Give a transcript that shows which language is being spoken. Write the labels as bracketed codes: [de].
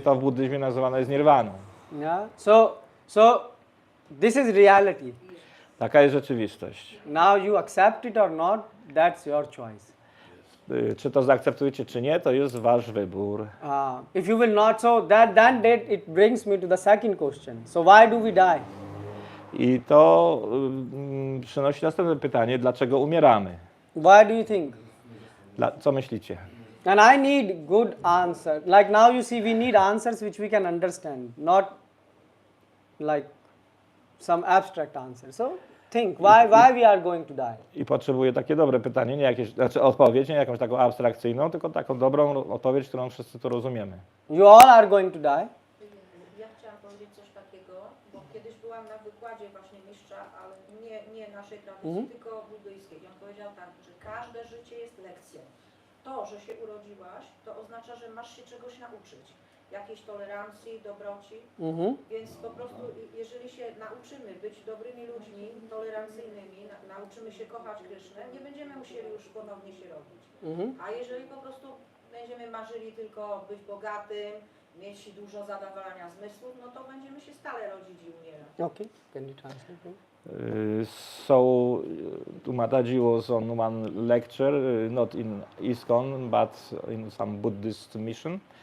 [pl] To w buddyzmie nazywane jest nirwaną. [en] So this is reality. [pl] Taka jest rzeczywistość. [en] Now you accept it or not, that's your choice. [pl] Czy to zaakceptujecie, czy nie, to jest wasz wybór. [en] If you will not, so then it brings me to the second question. So why do we die? [pl] I to przynosi następne pytanie, dlaczego umieramy? [en] Why do you think? [pl] Co myślicie? [en] And I need good answer. Like now you see, we need answers which we can understand, not like some abstract answer. So think, why we are going to die? [pl] I potrzebuję takie dobre pytanie, nie jakieś, znaczy odpowiedź, nie jakąś taką abstrakcyjną, tylko taką dobrą odpowiedź, którą wszyscy tu rozumiemy. [en] You all are going to die. [pl] Ja chciałam powiedzieć coś takiego, bo kiedyś byłam na wykładzie właśnie mistrza, ale nie naszej tradycji, tylko buddyjskiej. I on powiedział tak, że każde życie jest lekcją. To, że się urodziłaś, to oznacza, że masz się czegoś nauczyć. Jakiejś tolerancji, dobroci. Więc po prostu, jeżeli się nauczymy być dobrymi ludźmi, tolerancyjnymi, nauczymy się kochać Krysznę, nie będziemy musieli już ponownie się robić. A jeżeli po prostu będziemy marzyli tylko być bogatym, mieć dużo zadowolenia zmysłów, no to będziemy się stale rodzić i umierać. [en] Okay, can you translate? So Mataji was on one lecture, not in ISKCON, but in some Buddhist mission.